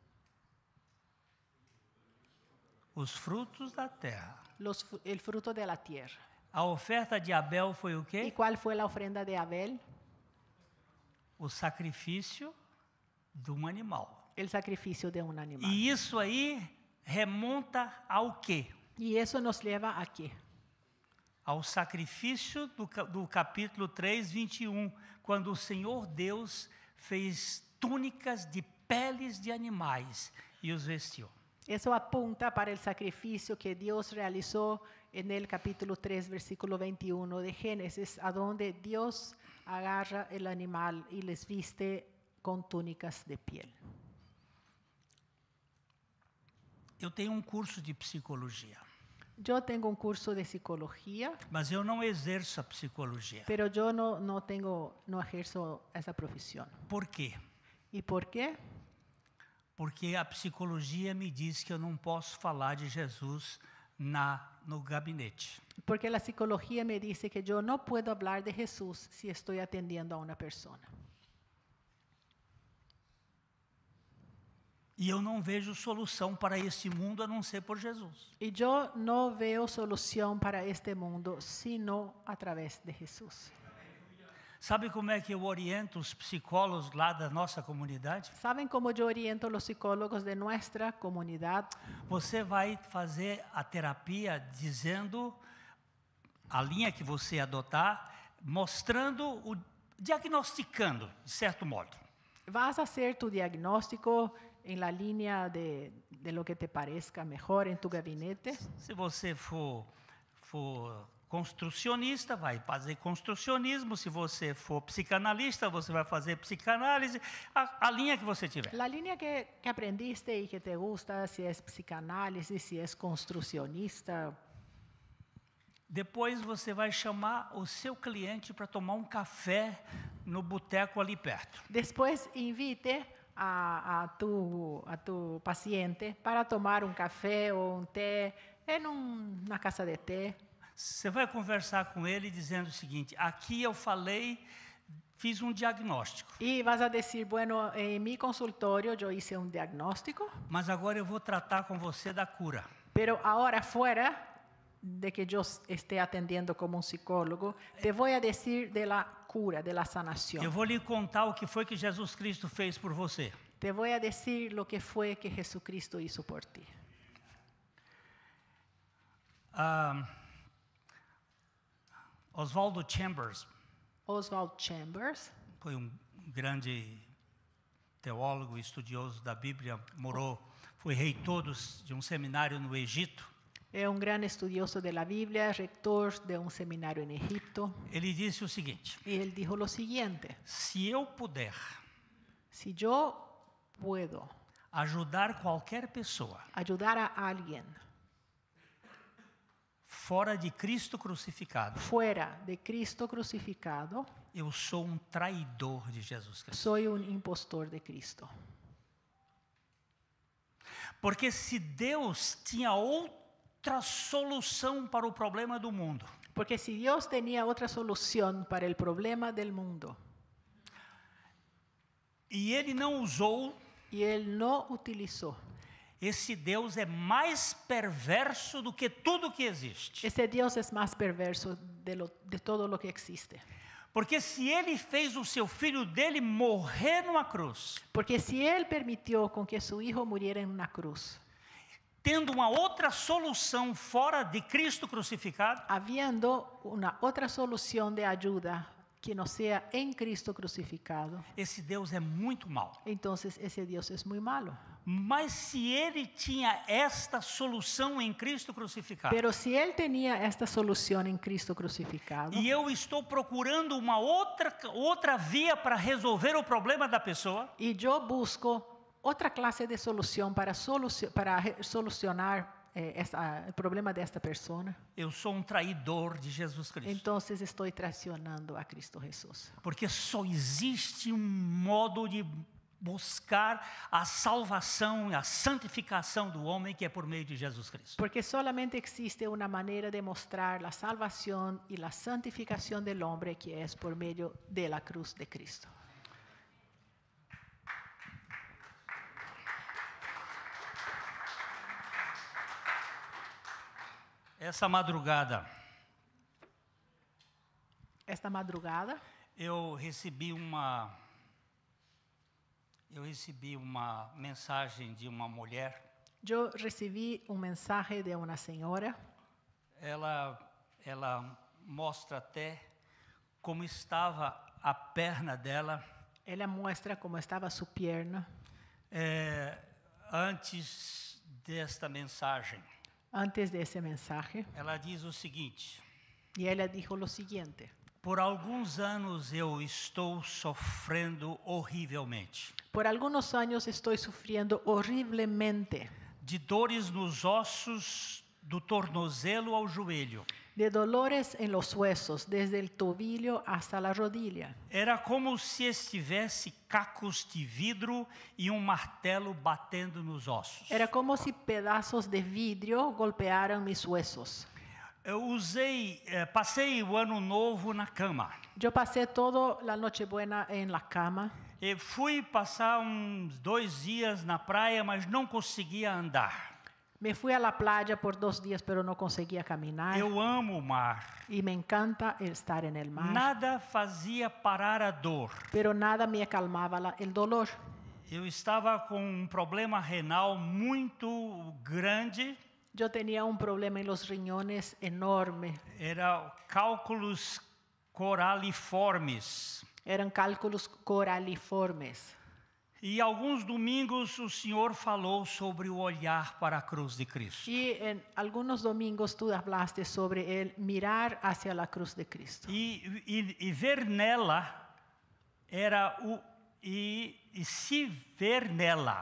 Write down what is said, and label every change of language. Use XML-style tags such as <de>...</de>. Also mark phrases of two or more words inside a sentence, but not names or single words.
<pt>Os frutos da terra.</pt> <es>El fruto de la tierra.</es> <pt>A oferta de Abel foi o</pt> <es>¿Y quê? cuál fue la ofrenda de Abel?</es> <pt>O sacrifício de um animal.</pt> <es>El sacrificio de un animal.</es> <pt>E isso aí remonta ao quê?</pt> <es>¿Y eso nos lleva a qué?</es> <pt>Ao sacrifício do capítulo 3, 21, quando o Senhor Deus fez túnicas de peles de animais e os vestiu.</pt> <es>Eso apunta para el sacrificio que Dios realizó en el capítulo 3, versículo 21 de Génesis, a donde Dios agarra el animal y les viste con túnicas de piel.</es> <pt>Eu tenho curso de psicologia,</pt> <es>Yo tengo un curso de psicología,</es> <pt>mas eu não exerço a psicologia.</pt> <es>pero yo no ejerzo esa profesión.</es> <pt>Por quê?</pt> <es>¿Y por qué?</es> <pt>Porque a psicologia me diz que eu não posso falar de Jesus no gabinete.</pt> <es>Porque la psicología me dice que yo no puedo hablar de Jesús si estoy atendiendo a una persona.</es> <pt>E eu não vejo solução para este mundo a não ser por Jesus.</pt> <es>Y yo no veo solución para este mundo sino a través de Jesús.</es> <pt>Sabe como é que eu oriento os psicólogos lá da nossa comunidade?</pt> <es>¿Saben cómo yo oriento a los psicólogos de nuestra comunidad?</es> <pt>Você vai fazer a terapia dizendo a linha que você adotar, mostrando, diagnosticando, de certo modo.</pt> <es>Vas a hacer tu diagnóstico en la línea de lo que te parezca mejor en tu gabinete.</es> <pt>Se você for construcionista, vai fazer construcionismo. Se você for psicanalista, você vai fazer psicanálise. A linha que você tiver.</pt> <es>La línea que aprendiste y que te gusta, si es psicanálisis, si es construccionista.</es> <pt>Depois você vai chamar o seu cliente para tomar um café no boteco ali perto.</pt> <es>Después invite a tu paciente para tomar un café o un té en una casa de té.</es> <pt>Você vai conversar com ele dizendo o seguinte: aqui eu falei, fiz um diagnóstico.</pt> <es>Y vas a decir, bueno, en mi consultorio yo hice un diagnóstico,</es> <pt>Mas agora eu vou tratar com você da cura.</pt> <es>pero ahora fuera de que yo esté atendiendo como un psicólogo, te voy a decir de la cura, de la</es> <pt>Eu</pt> <es>sanación.</es> <pt>vou lhe contar o que foi que Jesus Cristo fez por você.</pt> <es>Te voy a decir lo que fue que Jesucristo hizo por ti.</es> <pt>Oswaldo Chambers</pt> <es>Oswald Chambers</es> <pt>foi um grande teólogo, estudioso da Bíblia, foi reitor de um seminário no Egito.</pt> <es>es un gran estudioso de la Biblia, rector de un seminario en Egipto.</es> <pt>Ele disse o seguinte:</pt> <es>Y él dijo lo siguiente:</es> <pt>se eu puder</pt> <es>si yo puedo</es> <pt>ajudar qualquer pessoa</pt> <es>ayudar a alguien</es> <pt>fora de Cristo crucificado,</pt> <es>fuera de Cristo crucificado,</es> <pt>eu sou um traidor de Jesus Cristo.</pt> <es>soy un impostor de Cristo.</es> <pt>Porque se Deus tinha outra solução para o problema do mundo,</pt> <es>Porque si Dios tenía otra solución para el problema del mundo</es> <pt>e Ele não usou,</pt> <es>y Él no utilizó,</es> <pt>esse Deus é mais perverso do que tudo que existe.</pt> <es>ese Dios es más perverso de todo lo que existe.</es> <pt>Porque se Ele fez o seu filho dele morrer numa cruz,</pt> <es>Porque si Él permitió con que su hijo muriera en una cruz,</es> <pt>tendo uma outra solução fora de Cristo crucificado,</pt> <es>habiendo una otra solución de ayuda que no sea en Cristo crucificado,</es> <pt>esse Deus é muito mau.</pt> <es>entonces ese Dios es muy malo.</es> <pt>Mas se Ele tinha esta solução em Cristo crucificado,</pt> <es>Pero si Él tenía esta solución en Cristo crucificado,</es> <pt>e eu estou procurando uma outra via para resolver o problema da pessoa,</pt> <es>y yo busco otra clase de solución para solucionar el problema de esta persona,</es> <pt>eu sou um traidor de Jesus Cristo.</pt> <es>entonces estoy traicionando a Cristo Jesús.</es> <pt>Porque só existe um modo de buscar a salvação e a santificação do homem, que é por meio de Jesus Cristo.</pt> <es>Porque solamente existe una manera de mostrar la salvación y la santificación del hombre, que es por medio de la cruz de Cristo.</es> <pt>Essa madrugada,</pt> <es>Esta madrugada</es> <pt>eu recebi uma mensagem de uma mulher.</pt> <es>yo recibí un mensaje de una señora.</es> <pt>Ela mostra até como estava a perna dela</pt> <es>Ella muestra cómo estaba su pierna</es> <pt>antes desta mensagem.</pt> <es>antes de ese mensaje.</es> <pt>Ela diz o seguinte:</pt> <es>Y ella dijo lo siguiente:</es> <pt>Por alguns anos eu estou sofrendo horrivelmente.</pt> <es>Por algunos años estoy sufriendo horriblemente</es> <pt>De dores nos ossos, do tornozelo ao joelho.</pt> <es>de dolores en los huesos, desde el tobillo hasta la rodilla.</es> <pt>Era como se estivesse cacos de vidro e martelo batendo nos ossos.</pt> <es>Era como si pedazos de vidrio golpearan mis huesos.</es> <pt>Eu passei o ano novo na cama.</pt> <es>Yo pasé toda la Nochebuena en la cama.</es> <pt>E fui passar uns 2 dias na praia, mas não conseguia andar.</pt> <es>Me fui a la playa por 2 días, pero no conseguía caminar.</es> <pt>Eu amo o mar.</pt> <es>Y me encanta estar en el mar.</es> <pt>Nada fazia parar a dor.</pt> <es>Pero nada me calmaba el dolor.</es> <pt>Eu estava com problema renal muito grande.</pt> <es>Yo tenía un problema en los riñones enorme.</es> <pt>Era cálculos coraliformes.</pt> <es>Eran cálculos coraliformes.</es> <pt>E alguns domingos o Senhor falou sobre o olhar para a cruz de Cristo.</pt> <es>Y en algunos domingos tú hablaste sobre el mirar hacia la cruz de Cristo.</es> <pt>E ver nela era se ver nela.</pt>